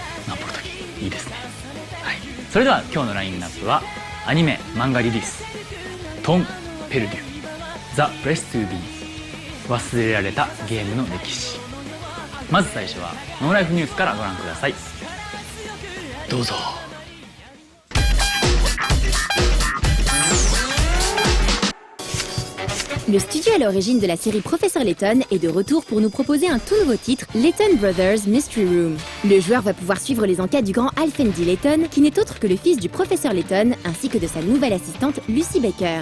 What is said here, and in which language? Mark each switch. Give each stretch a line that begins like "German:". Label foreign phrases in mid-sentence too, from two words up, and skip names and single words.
Japanese: ナンポルトキいいですね。はい、それでは今日のラインナップはアニメ漫画リリーストン・ペルデュザ・プレス・トゥ・ビー忘れられたゲームの歴史。まず最初はノーライフニュースからご覧ください。どうぞ。
French: Le studio à l'origine de la série Professeur Layton est de retour pour nous proposer un tout nouveau titre, Layton Brothers Mystery Room. Le joueur va pouvoir suivre les enquêtes du grand Alfendi Layton, qui n'est autre que le fils du Professeur Layton, ainsi que de sa nouvelle assistante Lucy Baker.